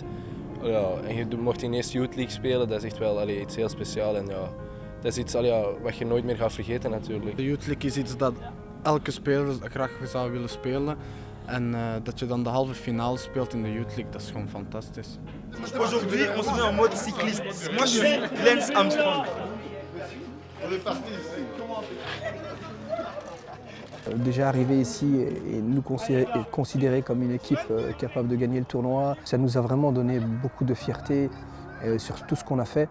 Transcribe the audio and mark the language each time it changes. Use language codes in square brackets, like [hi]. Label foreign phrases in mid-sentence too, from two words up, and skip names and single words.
[nl] Ja, en je mocht ineens Youth League spelen, dat is echt wel iets heel speciaals. En ja, dat is iets wat je nooit meer gaat vergeten natuurlijk. De Youth League is iets dat elke speler graag zou willen spelen. En dat je dan de halve finale speelt in de Youth League, dat is gewoon fantastisch. [fr] Aujourd'hui, on se met en mode cycliste. Moi, je suis Lance Armstrong. On est parti ici. Déjà arrivé ici et nous considérer comme une équipe capable de gagner le tournoi, ça nous a vraiment donné beaucoup de fierté sur tout ce qu'on a fait.